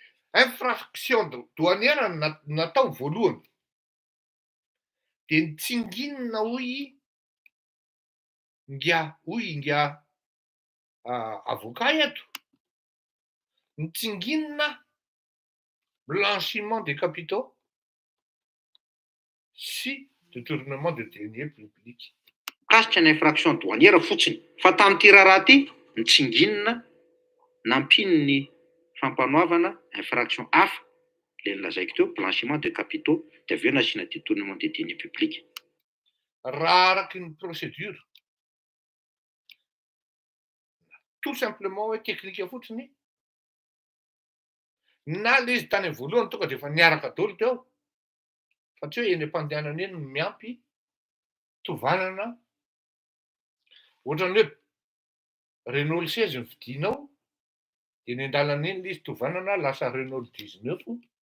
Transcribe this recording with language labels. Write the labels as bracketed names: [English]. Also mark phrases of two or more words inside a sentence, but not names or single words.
[French] infraction douanière [Malagasy] natao voalohany dia nitsinginina hoy inga avocat eto, nitsinginina [French] blanchiment des capitaux [Malagasy] sy [French] détournement de deniers publics. [Malagasy] Kasika ny [French] infraction douanière [Malagasy] fotsiny fa tamin'ity raharaha ty nitsinginina nampino ny fampanoavana infraction hafa le nilazaiko teo [French] blanchiment de capitaux [Malagasy] dia avy eo nasiana [French] détournement de deniers publics. [Malagasy] Raha araky ny [French] procédure tout simplement [Malagasy] hoe teknika fotsiny na le izy tany voalohany tonga dia efa niaraka daholo teo fa tsy hoe eny am-pandehanana eny no miampy tovanana ohatrany hoe Renault 16 ny vidinao dia ny an-dalana eny le izy tovanana lasa Renault 19